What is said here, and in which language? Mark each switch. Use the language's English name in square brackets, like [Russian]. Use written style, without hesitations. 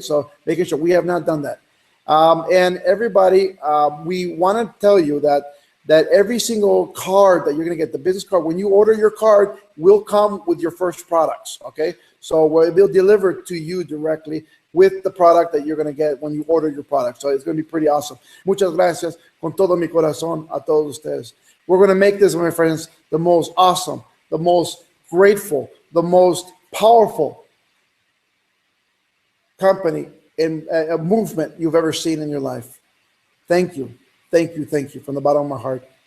[English] So making sure we have not done that. And everybody, we want to tell you that that every single card that you're going to get, the business card, when you order your card, will come with your first products, okay? So we'll deliver to you directly with the product that you're going to get when you order your product. So it's going to be pretty awesome. [Spanish] Muchas gracias con todo mi corazón a todos ustedes. [English] We're going to make this, my friends, the most awesome, the most grateful, the most powerful company in a movement you've ever seen in your life. Thank you. Thank you. Thank you from the bottom of my heart.